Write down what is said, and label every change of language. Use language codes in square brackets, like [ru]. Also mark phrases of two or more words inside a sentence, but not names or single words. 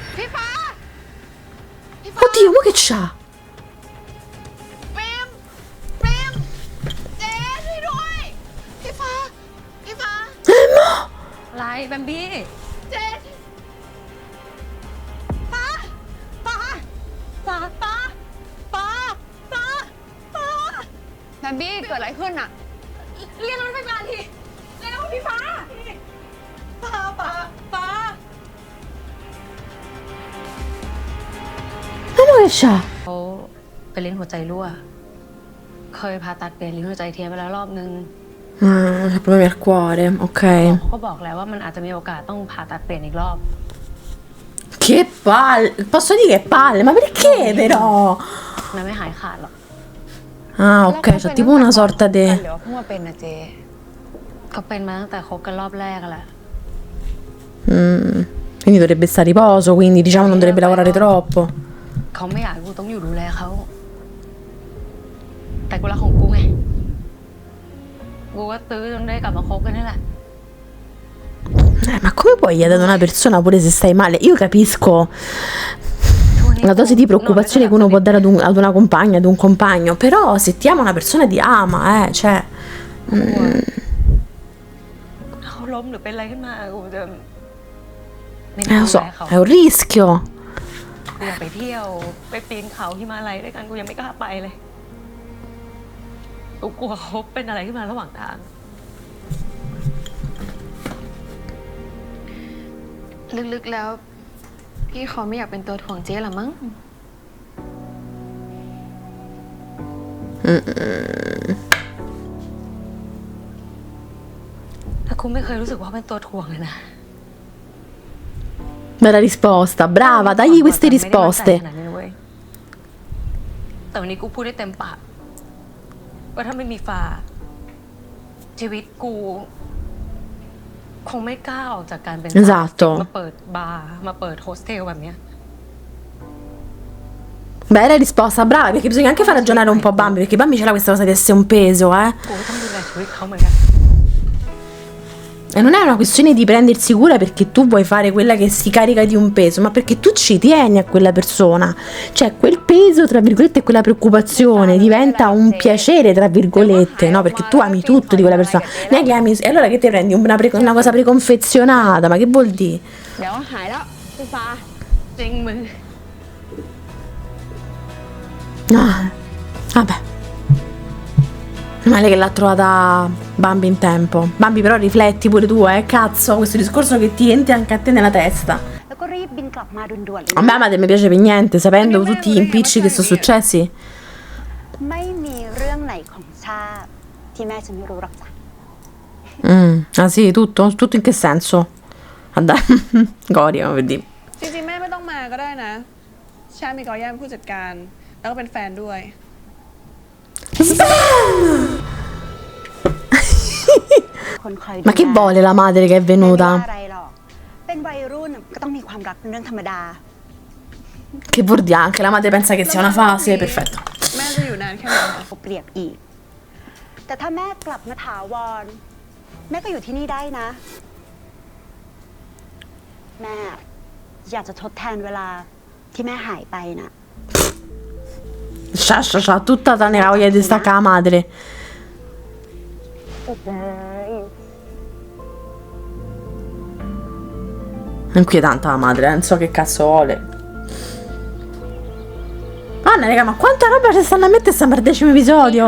[it] Oddio, ma che c'ha? [th] ฟิล์มฟิล์มเจ๊ช่วยด้วยพี่ฟ้าพี่ฟ้า อะไรแบมบี้ เจ๊ฟ้าฟ้าฟ้าฟ้าฟ้าฟ้าฟ้า แบมบี้เกิดอะไรขึ้นอะ เรียกรถพยาบาลทีเร็วพี่ฟ้าฟ้าฟ้าฟ้า [it] Ma che c'ha? [th] เขาเป็นลิ้นหัวใจรั่ว เคยผ่าตัดเปลี่ยนลิ้นหัวใจเทียมไปแล้วรอบนึง [it] Ah, ha problemi al cuore, ok. [th] เขาก็บอกแล้วว่ามันอาจจะมีโอกาสต้องผ่าตัดเปลี่ยนอีกรอบ [it] Che palle! Posso dire che palle, ma perché però? [th] มันไม่หายขาดหรอก [it] Ah, ok, c'è tipo una sorta [th] ห [it] di... [th] รือว่าเพิ่งมาเป็นนะเจ๊ เขาเป็นมาตั้งแต่คบกันรอบแรกอะแหละ [it] Quindi dovrebbe stare a riposo, quindi diciamo non dovrebbe lavorare troppo. [th] เขาไม่อยากให้กูต้องอยู่ดูแลเขา แต่กูรักของกูไง กูก็ตื้อจนได้กลับมาคบกันนี่แหละ [it] Ma come puoi chiedere ad una persona pure se stai male? Io capisco la dose di preoccupazione che uno può dare ad una compagna, ad un compagno, però se ti ama una persona ti ama, cioè... [th] เขาล้มหรือเป็นอะไรขึ้นมากูจะไม่น่า [it] lo [th] ดู [it] so, [th] แลเขา [it] è un rischio. [th] กูอยากไปเที่ยวไปปีนเขาหิมาลัยด้วยกันกูยังไม่กล้าไปเลย กูกลัวเขาเป็นอะไรขึ้นมาระหว่างทาง ลึกๆแล้ว พี่เขาไม่อยากเป็นตัวถ่วงเจ๊หรอมั้ง แต่กูไม่เคยรู้สึกว่าเป็นตัวถ่วงเลยนะ [it] Bella risposta, brava, dagli queste [th] ไม่ได้มั่นใจ [it] risposte. [th] ขนาดนี้นะเว้ยแต่วันนี้กูพูดได้เต็มปากว่าถ้าไม่มีฟ้า ชีวิตกู คงไม่กล้าออกจากการเป็น [it] Esatto [th] มาเปิดบาร์มาเปิดโฮสเทลแบบเนี้ย [it] Bella risposta, brava, perché bisogna anche far ragionare un po' Bambi, perché Bambi c'è questa cosa di essere un peso, eh. [th] กูก็ต้องดูแลชีวิตเขาเหมือนกัน [it] E non è una questione di prendersi cura perché tu vuoi fare quella che si carica di un peso, ma perché tu ci tieni a quella persona. Cioè, quel peso, tra virgolette, e quella preoccupazione diventa un piacere, tra virgolette, no? Perché tu ami tutto di quella persona. Non è che ami... E allora che ti prendi una cosa preconfezionata? Ma che vuol dire? [th] เดี๋ยวหายแล้วพี่ฟ้า จริงมึง [it] Ah, vabbè. Male che l'ha trovata Bambi in tempo. Bambi, però rifletti pure tu, cazzo, questo discorso che ti entra anche a te nella testa. [th] แล้วก็รีบบินกลับมาด่วนๆเลย [it] A me Amate mi piace per niente, sapendo tutti gli impicci che sono successi. [th] ไม่มีเรื่องไหนของชาติที่แม่ฉันไม่รู้หรอกจ้ะ [it] Ah sì, tutto? Tutto in che senso? Goria, vedi. [th] จริงๆแม่ไม่ต้องมาก็ได้นะ ชามีกอย่าเป็นผู้จัดการ แล้วก็เป็นแฟนด้วย คนคอย [it] Ma che vuole la madre che è [th] ไม่ว่า [it] venuta? [th] อะไรหรอก เป็นวัยรุ่นก็ต้องมีความรักเป็นเรื่องธรรมดา [it] Che vuol dire? Anche la madre pensa che sia una fase, perfetto. [th] แม่จะอยู่นานแค่ไหนคะ เอาเปรียบอีก แต่ถ้าแม่กลับมาถาวร แม่ก็อยู่ที่นี่ได้นะ แม่อยากจะทดแทนเวลาที่แม่หายไปนะ [it] C'ha tutta tranne la voglia di staccare la madre. È inquietante la madre, non so che cazzo vuole. Anna, raga, ma quanta roba ci stanno a mettere sta per 10º episodio?